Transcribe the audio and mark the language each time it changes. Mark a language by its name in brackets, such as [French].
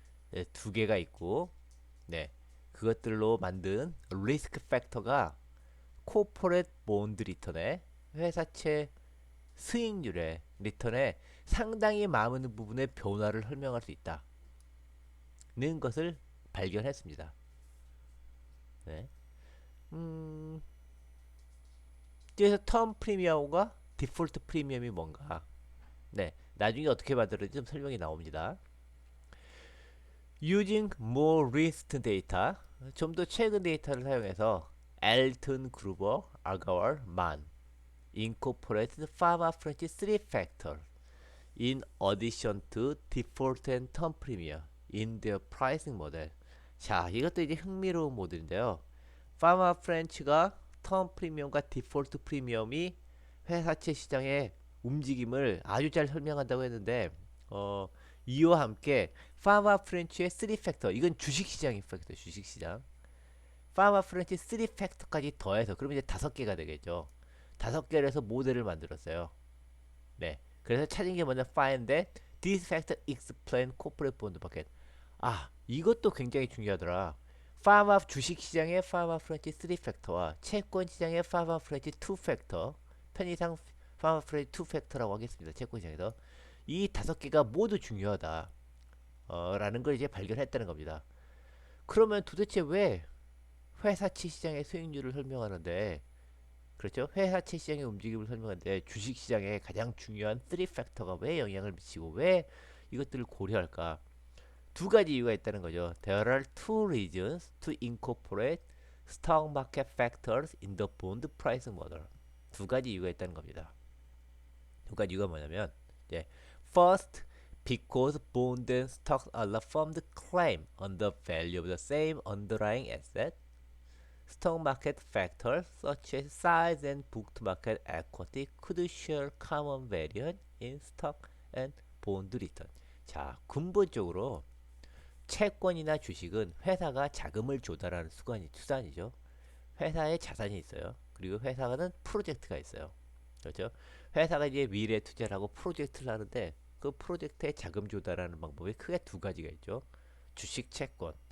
[Korean] 네, 두 개가 있고 네. 그것들로 만든 리스크 팩터가 코퍼레이트 본드 리턴의 회사채 수익률의 리턴에 상당히 많은 부분의 변화를 설명할 수 있다는 것을 발견했습니다. 네. 그래서 텀 프리미엄과 디폴트 프리미엄이 뭔가 네. 나중에 어떻게 만들어질지 좀 설명이 나옵니다. [English] Using more recent data, [Korean] 좀 더 최근 데이터를 사용해서 [English] 엘튼 그루버, 아가월, 만 incorporated pharma French 3 factor in addition to default and term premium in their pricing model. [Korean] 자, 이것도 이제 흥미로운 모델인데요. 파마 프렌치가 텀 프리미엄과 디폴트 프리미엄이 회사채 시장의 움직임을 아주 잘 설명한다고 했는데 이와 함께 파마 프렌치의 3 팩터, 이건 주식시장 이펙터, 주식시장. 파마 프렌치 3 팩터까지 더해서 그러면 이제 5개가 되겠죠. 5개를 해서 모델을 만들었어요. 네. 그래서 찾은 게 뭐냐? [English] Find that this factor explain corporate bond market. [Korean] 아, 이것도 굉장히 중요하더라. 파마 주식시장의 파마 프렌치 3 팩터와 채권 시장의 파마 프렌치 2 팩터, 편의상 파마 프렌치 2 팩터라고 하겠습니다. 채권 시장에서 이 5개가 모두 중요하다. 라는 걸 이제 발견했다는 겁니다. 그러면 도대체 왜 회사채 시장의 수익률을 설명하는데, 그렇죠? 회사채 시장의 움직임을 설명하는데 주식시장의 가장 중요한 3 팩터가 왜 영향을 미치고 왜 이것들을 고려할까? 두 가지 이유가 있다는 거죠. [English] There are two reasons to incorporate stock market factors in the bond pricing model. [Korean] 두 가지 이유가 있다는 겁니다. 두 가지 이유가 뭐냐면, 예, [English] first, because bond and stocks are the firm's claim on the value of the same underlying asset. Stock market factors such as size and booked market equity could share common variance in stock and bond return. [Korean] 자, 근본적으로 채권이나 주식은 회사가 자금을 조달하는 수단이죠. 회사에 자산이 있어요. 그리고 회사는 프로젝트가 있어요. 그렇죠? 회사가 이제 미래 투자를 하고 프로젝트를 하는데 그 프로젝트에 자금 조달하는 방법이 크게 두 가지가 있죠. 주식, 채권.